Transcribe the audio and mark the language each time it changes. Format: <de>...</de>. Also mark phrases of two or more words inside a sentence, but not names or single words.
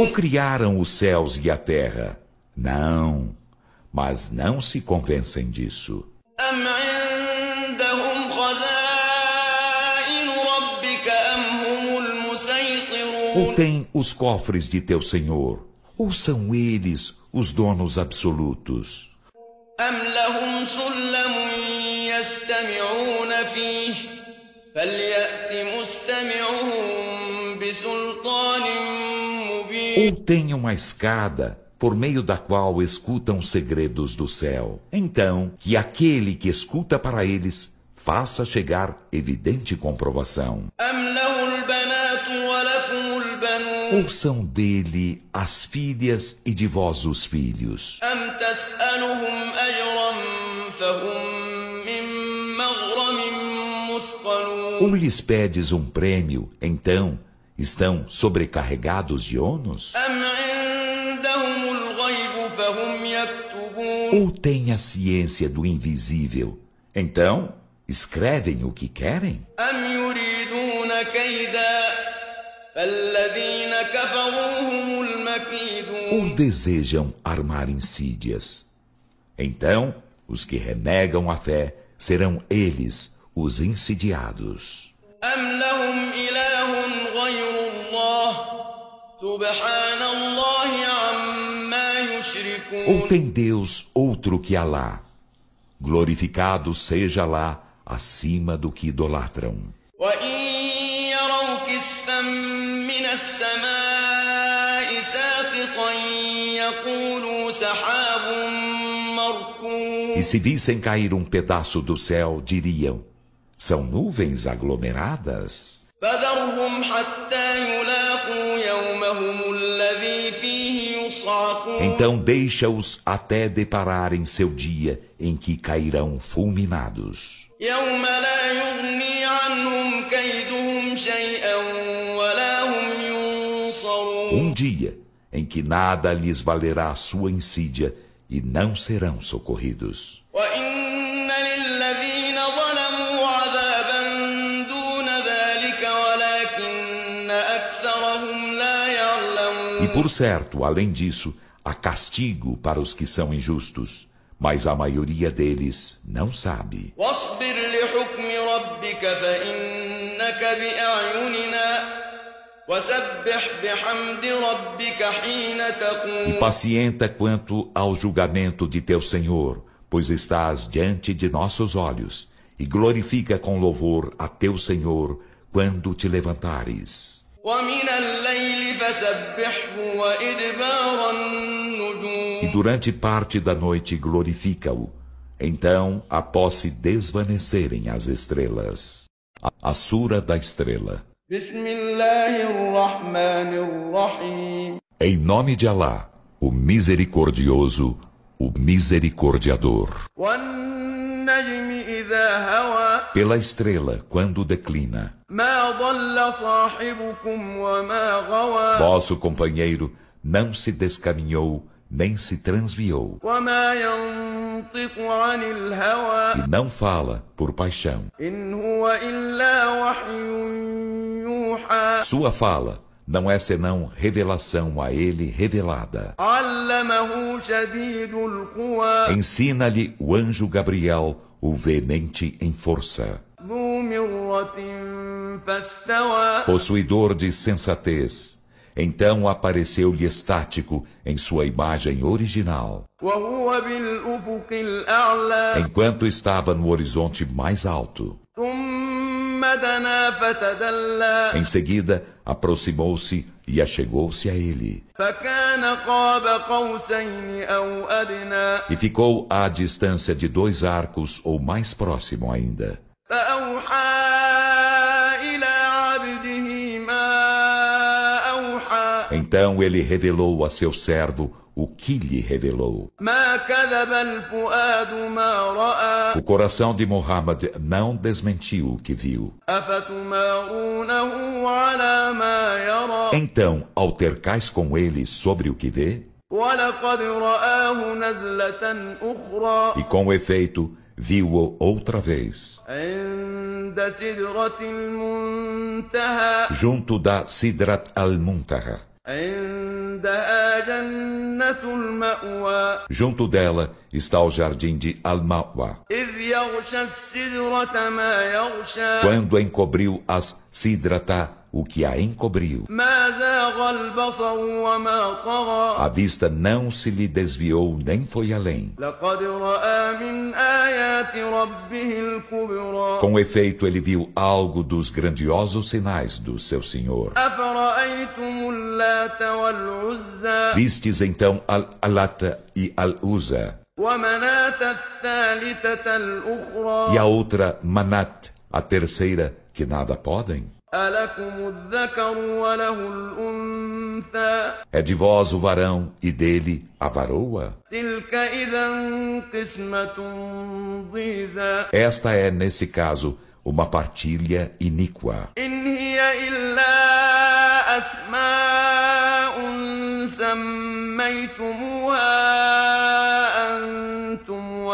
<pt>Ou criaram os céus e a terra. Não, mas não se convencem disso.</pt> <ar>أم عندهم خزائن ربك أم هم المسيطرون.</ar> <pt>Ou têm os cofres de teu Senhor, ou são eles os donos absolutos.</pt> <ar>أم لهم سلم يستمعون فيه فليأت مستمعهم بسلطان مبين.</ar> <pt>Ou têm uma escada por meio da qual escutam segredos do céu. Então, que aquele que escuta para eles faça chegar evidente comprovação.</pt> <ar>أم له البنات ولكم البنون.</ar> <pt>Ou são dele as filhas e de vós os filhos.</pt> <ar>أم تسألهم أجرا فهم من مغرم مثقلون.</ar> <pt>Ou lhes pedes um prêmio, então estão sobrecarregados de ônus?</pt> <ar>أم عندهم الغيب فهم يكتبون.</ar> <pt>Ou têm a ciência do invisível, então escrevem o que querem?</pt> <ar>أم يريدون كيدا فالذين كفروا هم المكيدون.</ar> <pt>Ou desejam armar insídias? Então os que renegam a fé serão eles os insidiados.</pt> <ar>أم لهم إله غير الله سبحان الله عما يشركون.</ar> <pt>Ou tem Deus outro que Alá? Glorificado seja Alá acima do que idolatram.</pt> <ar>وإن يروا كسفا من السماء السماء ساقطا يقولوا سحاب مركوم.</ar> <pt>E se vissem cair um pedaço do céu, diriam: são nuvens aglomeradas.</pt> <ar>فذرهم حتى يلاقوا يومهم الذي فيه يصعقون.</ar> <pt>Então deixa-os até depararem seu dia em que cairão fulminados.</pt> <ar>يوم لا يغني عنهم كيدهم شيئا ولا هم ينصرون.</ar> <pt>Dia em que nada lhes valerá sua insídia e não serão socorridos.</pt> <ar>وإن للذين ظلموا عذابا دون ذلك ولكن أكثرهم لا يعلمون.</ar> <pt>E por certo, além disso, há castigo para os que são injustos, mas a maioria deles não sabe.</pt> <ar>واصبر لحكم ربك فإنك بأعيننا وسبح بحمد ربك حين تقوم.</ar> <pt>E pacienta quanto ao julgamento de teu Senhor, pois estás diante de nossos olhos, e glorifica com louvor a teu Senhor quando te levantares.</pt> <ar>ومن الليل فسبحه وإدبار النجوم.</ar> <pt>E durante parte da noite glorifica-o. Então, após se desvanecerem as estrelas. A Sura da Estrela.</pt> <ar>بسم الله الرحمن الرحيم.</ar> <pt>Em nome de Alá, o Misericordioso, o Misericordiador.</pt> <ar>والنجم إذا هوى.</ar> <pt>Pela estrela, quando declina.</pt> <ar>ما ضل صاحبكم وما غوى.</ar> <pt>Vosso companheiro não se descaminhou, nem se transviou.</pt> <ar>وما ينطق عن الهوى.</ar> <pt>E não fala por paixão.</pt> <ar>إن هو إلا وحي يوحى.</ar> <pt>Sua fala não é senão revelação a ele revelada.</pt> <ar>علمه شديد القوى.</ar> <pt>Ensina-lhe o anjo Gabriel, o veemente em força.</pt> <ar>ذو مرة فاستوى.</ar> <pt>Possuidor de sensatez. Então apareceu-lhe estático em sua imagem original.</pt> <ar>وهو بالأفق الأعلى.</ar> <pt>Enquanto estava no horizonte mais alto.</pt> <ar>ثم دنا فتدلى.</ar> <pt>Em seguida, aproximou-se e achegou-se a ele.</pt> <ar>فكان قاب قوسين أو أدنى.</ar> <pt>E ficou à distância de 2 arcos ou mais próximo ainda.</pt> <ar>فأوحى إلى عبده ما أوحى.</ar> <pt>Então ele revelou a seu servo o que lhe revelou.</pt> <ar>ما كذب الفؤاد ما رأى.</ar> <pt>O coração de Muhammad não desmentiu o que viu.</pt> <ar>أفتمارونه على ما يرى.</ar> <pt>Então, altercais com ele sobre o que vê?</pt> <ar>ولقد رآه نزلة أخرى.</ar> <pt>E com efeito, viu-o outra vez.</pt> <ar>عند سدرة المنتهى.</ar> <pt>Junto da Sidrat al-Muntaha.</pt> <ar>عندها جنة المأوى.</ar> <pt>Junto dela está o jardim de Al-Ma'wa.</pt> <ar>إذ يغشى السدرة ما يغشى.</ar> <pt>Quando encobriu as Sidrata, o que a encobriu.</pt> <ar>ما زاغ البصر وما طغى.</ar> <pt>A vista não se lhe desviou nem foi além.</pt> <ar>لقد رأى من آيات ربه الكبرى.</ar> <pt>Com efeito, ele viu algo dos grandiosos sinais do seu Senhor.</pt> <ar>أفرأيتم اللات والعزى.</ar> <pt>Vistes então Al-Alata e Al-Uza.</pt> <ar>ومناة الثالثة الأخرى.</ar> <pt>E a outra, Manat, a terceira, que nada podem.</pt> <ar>ألكم الذكر وله الأنثى.</ar> <pt>É de vós o varão e dele a varoa.</pt> <ar>تلك إذا قسمة ضيزى.</ar> <pt>Esta é, nesse caso, uma partilha iníqua.</pt> <ar>إن هي إلا أسماء سميتموها أنتم</ar>